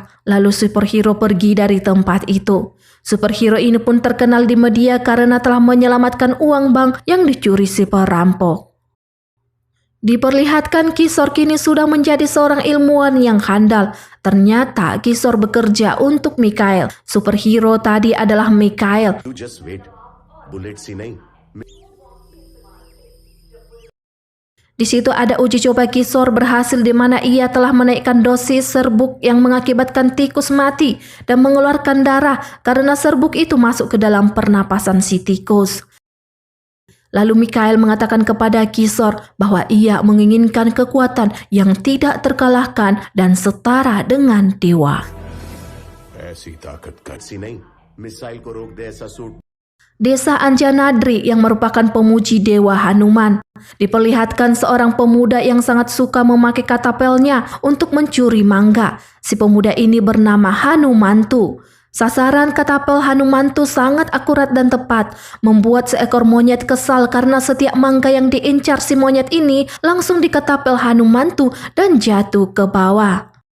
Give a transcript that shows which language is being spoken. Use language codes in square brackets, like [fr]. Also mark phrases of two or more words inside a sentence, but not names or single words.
[id] Lalu superhero pergi dari tempat itu. Superhero ini pun terkenal di media karena telah menyelamatkan uang bank yang dicuri si perampok. Diperlihatkan Kisor kini sudah menjadi seorang ilmuwan yang handal. Ternyata Kisor bekerja untuk Mikhail. Superhero tadi adalah Mikhail. [en] You just wait. Bullets [hi] ही नहीं. [en] Di situ ada uji coba Kisor berhasil di mana ia telah menaikkan dosis serbuk yang mengakibatkan tikus mati dan mengeluarkan darah karena serbuk itu masuk ke dalam pernapasan si tikus. Lalu Mikhail mengatakan kepada Kisor bahwa ia menginginkan kekuatan yang tidak terkalahkan dan setara dengan dewa. [hi] ऐसी ताकत सी नहीं. मिसाइल को रोक दे ऐसा सूट. [id] Desa Anjanadri yang merupakan pemuji dewa Hanuman. Diperlihatkan seorang pemuda yang sangat suka memakai katapelnya untuk mencuri mangga. Si pemuda ini bernama Hanumantu. Sasaran katapel Hanumantu sangat akurat dan tepat, membuat seekor monyet kesal karena setiap mangga yang diincar si monyet ini langsung diketapel Hanumantu dan jatuh ke bawah.